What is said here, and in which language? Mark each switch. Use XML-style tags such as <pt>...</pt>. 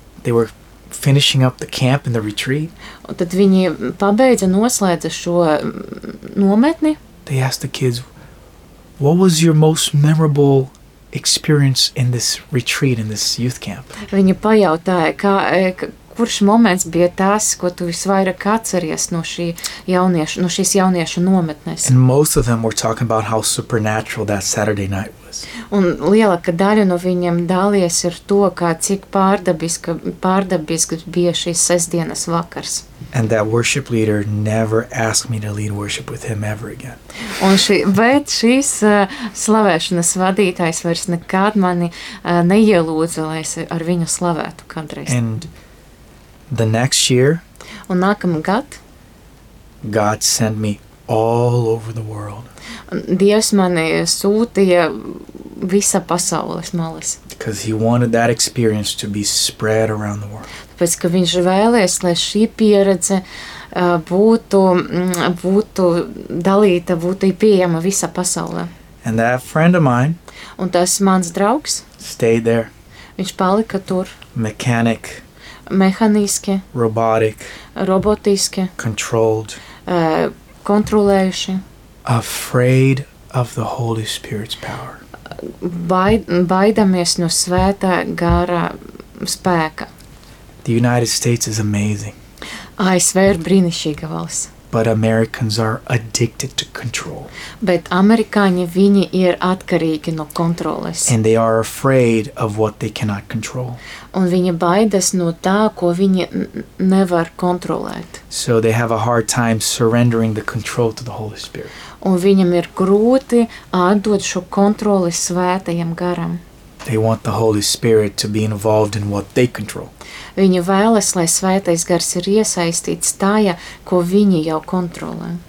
<en>they were finishing up the camp and the retreat.</en> <lv>Un tad viņi pabeidza, noslēdza šo nometni.</lv> <en>They asked the kids, what was your most memorable experience in this retreat, in this youth camp?</en> <lv>Viņi pajautāja, kurš moments bija tas, ko tu visvairāk atceries no šī jaunieša, no šīs jauniešu nometnes.</lv> <en>And most of them were talking about how supernatural that Saturday night was.</en> <lv>Un lielāka daļa no viņiem dalies ar to, kā cik pārdabiski bija šīs sestdienas vakars.</lv> <en>And that worship leader never asked me to lead worship with him ever again.</en> <lv>Un šīs slavēšanas vadītājs vairs nekad mani neielūdza, lai es ar viņu slavētu kadreiz.</lv> <en>And the next year,</en> <lv>un nākamā gad,</lv> <en>God sent me all over the world.</en> <lv>Dievs mani sūtīja visa pasaules malas.</lv> <en>Because he wanted that experience to be spread around the world.</en> <lv>Tāpēc, ka viņš vēlēs, lai šī pieredze būtu dalīta, būtu pieejama visa pasaulē.</lv> <en>And that friend of mine,</en> <lv>un tas mans draugs,</lv> <en>stayed there.</en> <lv>Viņš palika tur.</lv> <en>Mechanic.</en> <lv>Mehāniski,</lv> <en>robotic,</en> <lv>robotiski,</lv> <en>controlled,</en> <lv>kontrolējuši,</lv> <en>afraid of the Holy Spirit's power,</en> <lv>baidamies no svētā gara spēka.</lv> <en>The United States is amazing.</en> <lv>ASV ir brīnišķīga valsts.</lv> <en>But Americans are addicted to control.</en> <lv>Bet amerikāņi, viņi ir atkarīgi no kontroles.</lv> <en>And they are afraid of what they cannot control.</en> <lv>Un viņi baidas no tā, ko viņi nevar kontrolēt.</lv> <en>So they have a hard time surrendering the control to the Holy Spirit.</en> <lv>Un viņam ir grūti atdot šo kontroli svētajam garam.</lv> <en>They want the Holy Spirit to be involved in what they control.</en> <lv>Viņi vēlas, lai svētais gars ir iesaistīts tajā, ko viņi jau kontrolē.</lv>